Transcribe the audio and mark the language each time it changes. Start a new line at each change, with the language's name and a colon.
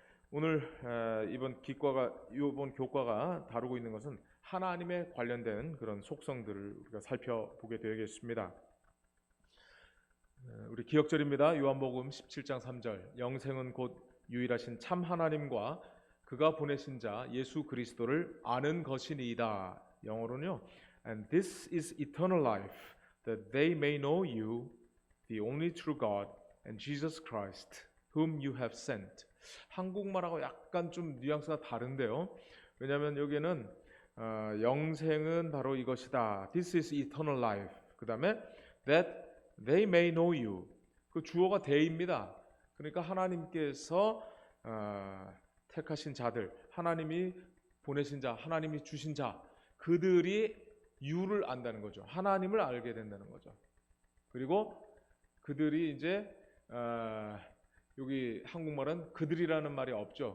Korean: 오늘 이번 교과가 다루고 있는 것은 하나님에 관련된 그런 속성들을 우리가 살펴보게 되겠습니다. 우리 기억절입니다. 요한복음 17장 3절. 영생은 곧 유일하신 참 하나님과 그가 보내신 자 예수 그리스도를 아는 것이니이다. 영어로는요.
English: And this is eternal life, that they may know you, the only true God, and Jesus Christ, whom you have sent.
Korean: 한국말하고 약간 좀 뉘앙스가 다른데요. 왜냐하면 여기는 영생은 바로 이것이다.
English: This is eternal life.
Korean: 그 다음에
English: that they may know you.
Korean: 그 주어가 they입니다. 그러니까 하나님께서 택하신 자들, 하나님이 보내신 자, 하나님이 주신 자, 그들이 you를 안다는 거죠. 하나님을 알게 된다는 거죠. 그리고 그들이 이제 여기 한국말은 그들이라는 말이 없죠.